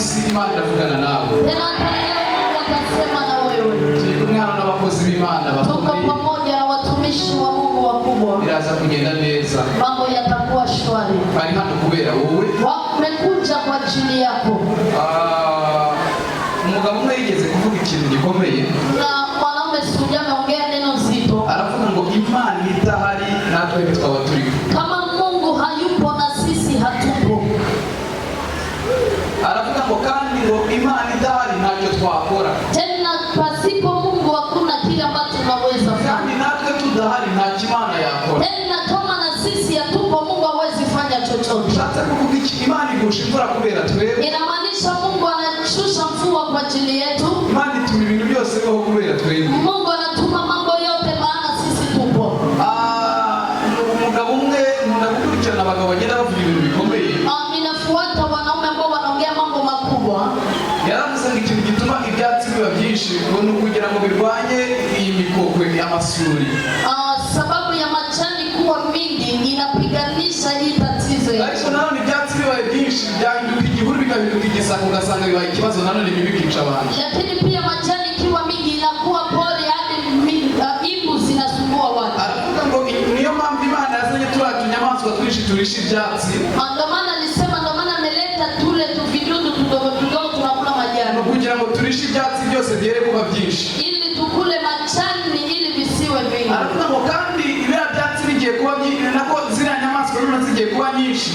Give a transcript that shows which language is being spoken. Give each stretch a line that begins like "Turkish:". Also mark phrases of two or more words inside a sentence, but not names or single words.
Kinyarwanda: Imana iravugana nawe.
Swahili: Tena hata leo Mungu atasema na wewe.
Kinyarwanda: Turi kumwana n'abakozi b'Imana
Swahili: Tuko
Kinyarwanda: bakomeye.
Swahili: pamoja na watumishi wa Mungu wakubwa.
Kinyarwanda: Biraza kugenda neza.
Swahili: Mambo yatakuwa shwari.
Kinyarwanda: Bari hano kubera wowe.
Swahili: Wamekuja kwa ajili yako.
Kinyarwanda: Umugabo umwe yigeze kuvuga ikintu gikomeye.
Swahili: Na mwanaume siku ameongea neno zito.
Kinyarwanda: Aravuga ngo Imana itahari natwe twaba turi.
Swahili: Kama Mungu hayupo na sisi hatupo.
Kinyarwanda: Aravuga ngo kandi ngo Imana idahari ntacyo twakora.
Swahili: Tena pasipo Mungu hakuna kile ambacho tunaweza
Kinyarwanda: Kandi
Swahili: fanya.
Kinyarwanda: natwe tudahari nta Imana yakora.
Swahili: Tena kama na sisi hatupo Mungu hawezi fanya chochote.
Kinyarwanda: Ushatse kuvuga iki? Imana igusha imvura kubera twebwe.
Swahili: Inamaanisha Mungu anashusha mvua kwa ajili yetu.
Kinyarwanda: Imana ituma ibintu byose bibaho kubera twebwe.
Swahili: Mungu anatuma mambo yote maana sisi tupo.
Kinyarwanda: Umugabo umwe nkunda gukurikirana abagabo bagenda bavuga ibintu bikomeye.
Swahili: Ninafuata wanaume ambao wanaongea mambo makubwa.
Kinyarwanda: Yaravuze ngo ikintu gituma ibyatsi biba byinshi ni ukugira ngo birwanye iyi mikokwe y'amasuri.
Swahili: Sababu ya majani kuwa mingi inapiganisha hii tatizo yetu.
Kinyarwanda: Ariko nanone ibyatsi bibaye byinshi byahinduka igihuru bigahinduka igisaka ugasanga bibaye ikibazo nanone bikica abantu.
Swahili: Lakini pia majani ikiwa mingi inakuwa pori hadi imbu zinasumbua watu.
Kinyarwanda: Aravuga ngo niyo mpamvu Imana yazanye turiya tunyamaswa twinshi turisha ibyatsi.
Swahili: Ndio maana alisema, ndio maana ameleta tule tuvidudu tudogo tudogo tunakula majani.
Kinyarwanda: Kugira ngo turishe ibyatsi byose byere kuba byinshi.
Swahili: Ili tukule majani ili visiwe vingi.
Kinyarwanda: Aravuga ngo kandi ibya byatsi bigiye kuba byinshi nako ziriya nyamaswa none zigiye kuba nyinshi.